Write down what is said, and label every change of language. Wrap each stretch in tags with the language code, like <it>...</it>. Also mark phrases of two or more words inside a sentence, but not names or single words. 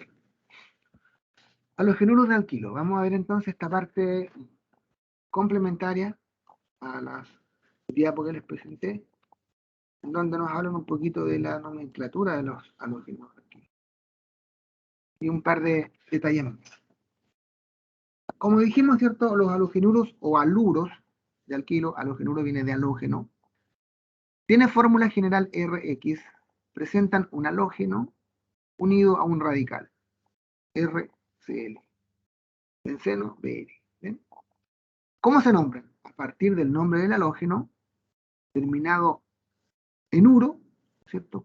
<es>A los halogenuros de alquilo. Vamos a ver entonces esta parte complementaria a las diapo que les presenté, en donde nos hablan un poquito de la nomenclatura de los halógenos aquí. Y un par de detalles más. Como dijimos, ¿cierto? Los halogenuros o aluros de alquilo, halogenuro viene de halógeno, tiene fórmula general Rx, presentan un halógeno unido a un radical, RCl, benceno, Br. ¿Bien? ¿Cómo se nombran? A partir del nombre del halógeno, terminado en uro, ¿cierto?</es>